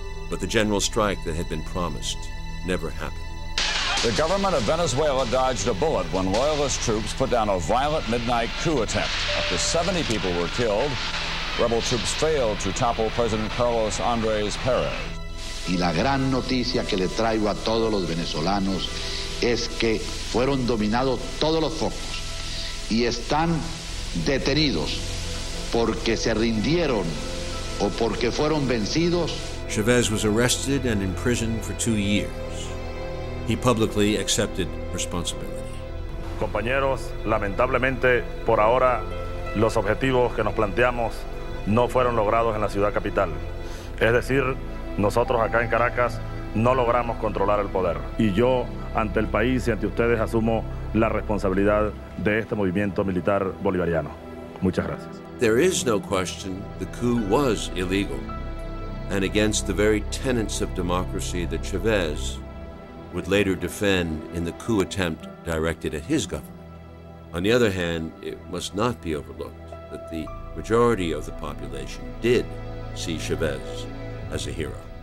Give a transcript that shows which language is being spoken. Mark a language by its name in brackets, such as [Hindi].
[English] But the general strike that had been promised never happened. The government of Venezuela dodged a bullet when loyalist troops put down a violent midnight coup attempt. Up to 70 people were killed. Rebel troops failed to topple President Carlos Andrés Pérez. [Spanish] Y la gran noticia que le traigo a todos los venezolanos es que fueron dominados todos los focos y están detenidos porque se rindieron o porque fueron vencidos. [English] Chavez was arrested and imprisoned for 2 years. He publicly accepted responsibility. [Spanish] Compañeros, lamentablemente, por ahora, los objetivos que nos planteamos no fueron logrados en la ciudad capital. Es decir, nosotros acá en Caracas no logramos controlar el poder. Y yo, ante el país y ante ustedes, asumo la responsabilidad de este movimiento militar bolivariano. Muchas gracias. [English] There is no question the coup was illegal and against the very tenets of democracy that Chavez would later defend in the coup attempt directed at his government. On the other hand, it must not be overlooked that the majority of the population did see Chavez as a hero.